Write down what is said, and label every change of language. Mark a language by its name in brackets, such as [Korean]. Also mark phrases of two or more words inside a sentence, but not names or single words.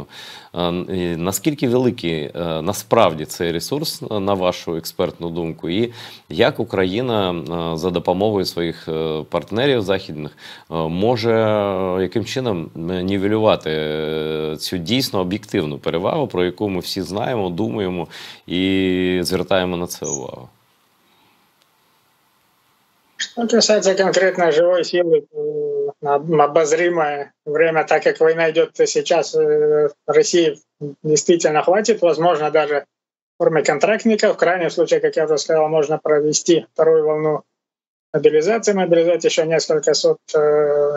[Ukrainian] Наскільки великий насправді цей ресурс, на вашу експертну думку, і як Україна за допомогою своїх партнерів західних може яким чином нівелювати цю дійсно об'єктивну перевагу, про яку ми всі знаємо, думаємо і звертаємо на це увагу? [Russian] Что касается конкретно живой силы, на обозримое время, так как война идет сейчас, России действительно хватит, возможно, даже в форме контрактников. В крайнем случае, как я уже сказал, можно провести вторую волну мобилизации, мобилизовать еще несколько сот тысяч.